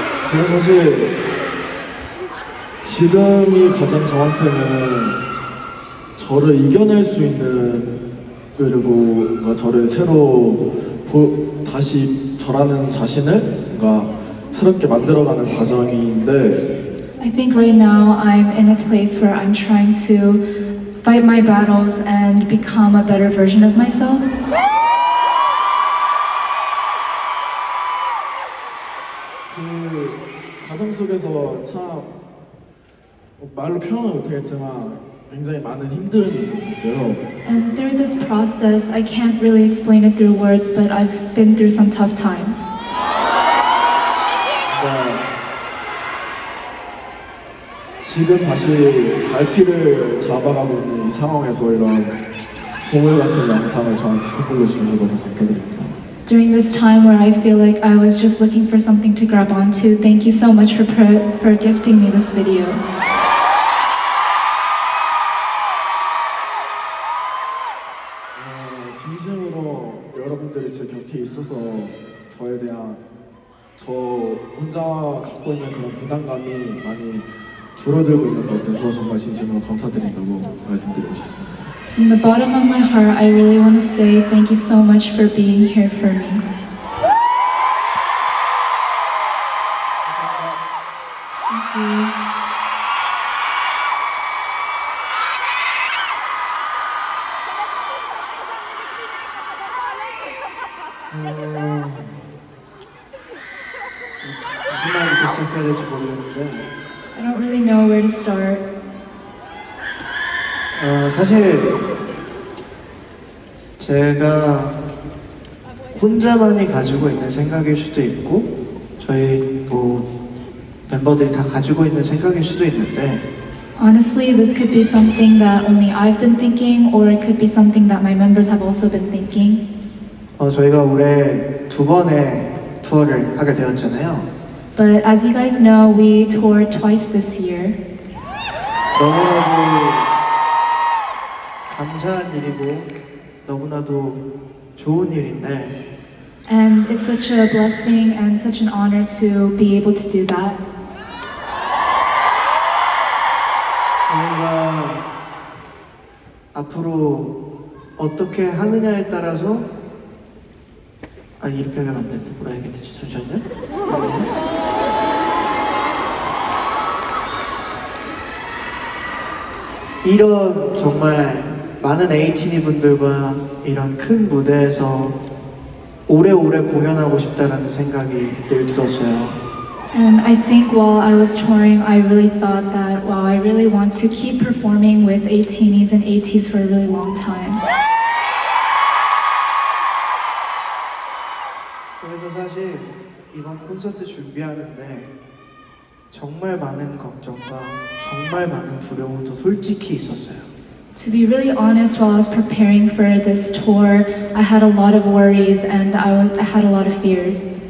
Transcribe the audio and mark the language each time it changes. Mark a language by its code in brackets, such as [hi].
[ko] 제가 사실 지금이 가장 저한테는 저를 이겨낼 수 있는 그리고 뭔가 저를 새로 다시 저라는 자신을 뭔가 새롭게 만들어가는 과정인데 [en] I think right now I'm in a place where I'm trying to fight my battles and become a better version of myself. [ko] 그 과정 속에서 참 말로 표현은 못하겠지만 굉장히 많은 힘듦이 있었어요. [en] And through this process, I can't really explain it through words, but I've been through some tough times. [ko] 지금 다시 갈피를 잡아가고 있는 이 상황에서 이런 보물 같은 영상을 저한테 선물로 주셔서 너무 감사드립니다. [en] During this time where I feel like I was just looking for something to grab onto, thank you so much for gifting me this video. [ko] 진심으로 여러분들이 제 곁에 있어서 저에 대한 저 혼자 갖고 있는 그런 부담감이 많이 줄어들고 있는 것 같아서 정말 진심으로 감사드린다고 말씀드리고 싶습니다. [en] From the bottom of my heart, I really want to say thank you so much for being here for me. Thank you. [ko] 무슨 말부터 시작해야 될지 모르겠는데 [en] I don't really know where to start. [ko] 사실 제가 혼자만이 가지고 있는 생각일 수도 있고 저희 멤버들이 다 가지고 있는 생각일 수도 있는데 [en] Honestly, this could be something that only I've been thinking, or it could be something that my members have also been thinking. [ko] 저희가 올해 2번의 투어를 하게 되었잖아요. [en] But as you guys know, we toured twice this year. [ko] 너무나도 감사한 일이고 너무나도 좋은 일인데 [en] And it's such a blessing and such an honor to be able to do that. [ko] 저희가 앞으로 어떻게 하느냐에 따라서 이렇게 하면 안 되는데 뭐라 해야 되지? 잠시만요. 이런 정말 많은 에이티니 분들과 이런 큰 무대에서 오래오래 공연하고 싶다라는 생각이 늘 들었어요. [en] And I think while I was touring, I really thought that, wow, I really want to keep performing with 18s and 80s for a really long time. [ko] 그래서 사실 이번 콘서트 준비하는데 정말 많은 걱정과 정말 많은 두려움도 솔직히 있었어요. [en] To be really honest, while I was preparing for this tour, I had a lot of worries and I had a lot of fears.